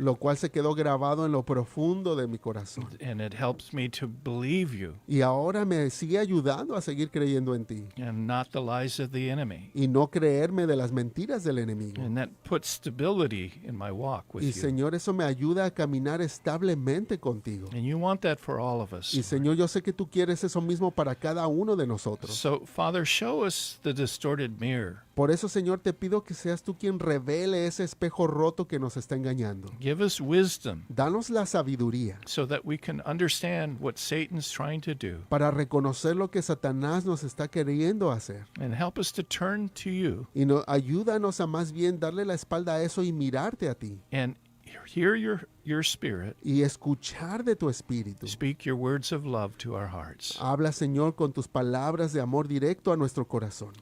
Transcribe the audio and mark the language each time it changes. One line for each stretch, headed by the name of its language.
Spanish: lo cual se quedó grabado en lo profundo de mi corazón.
English: And it helps me to believe you
Spanish: Y ahora me sigue ayudando a seguir creyendo en ti
English: and not the lies of the enemy.
Spanish: y no creerme de las mentiras del enemigo.
English: And that puts stability in my walk with
Spanish: Y Señor, eso me ayuda a caminar establemente contigo.
English: And you want that for all of us.
Spanish: Y Señor, yo sé que tú quieres eso mismo para cada uno de nosotros.
English: So, Father, show us the distorted mirror.
Spanish: Por eso, Señor, te pido que seas tú quien revele ese espejo roto que nos está engañando.
English: Give us wisdom
Spanish: Danos la sabiduría
English: so that we can understand what Satan's trying to do,
Spanish: para reconocer lo que Satanás nos está queriendo hacer.
English: and help us to turn to you
Spanish: Y ayúdanos a más bien darle la espalda a eso y mirarte a ti.
English: and hear your spirit
Spanish: Y escuchar de tu espíritu.
English: speak your words of love to our hearts,
Spanish: Habla, Señor, con tus palabras de amor directo a nuestro corazón,